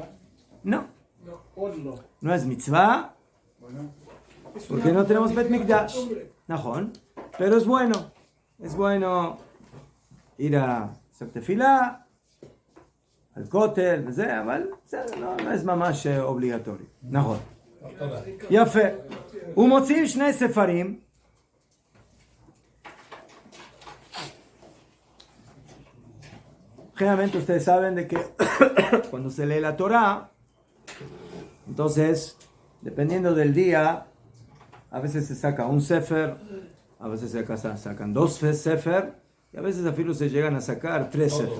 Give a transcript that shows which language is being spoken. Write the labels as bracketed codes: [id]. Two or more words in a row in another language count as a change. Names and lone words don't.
[es] No es mitzvah, porque no tenemos Bet HaMikdash. Najón. Pero es bueno ir a hacer tefilá, al kotel, no es mamash obligatorio. [he] Najón. יפה. ומוצאים 2 ספרים. [es] Generalmente ustedes saben de que cuando se lee la Torah, entonces, dependiendo del día, a veces se saca un sefer, a veces se sacan 2 sefer, y a veces a filo se llegan a sacar 3 sefer.